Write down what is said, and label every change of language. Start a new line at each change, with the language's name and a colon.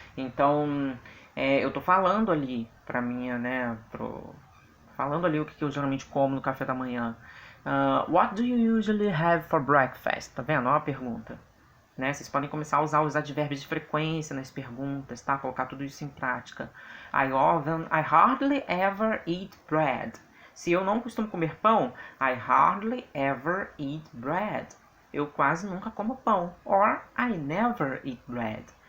Portuguese: Então, eu tô falando ali pra minha, né? Falando ali o que eu geralmente como no café da manhã.
English: What do you usually have for breakfast?
Portuguese: Tá vendo? Ó a pergunta. Né? Vocês podem começar a usar os advérbios de frequência nas perguntas, tá? Colocar tudo isso em prática.
English: I hardly ever eat bread.
Portuguese: Se eu não costumo comer pão,
English: I hardly ever eat bread.
Portuguese: Eu quase nunca como pão.
English: Or I never eat bread.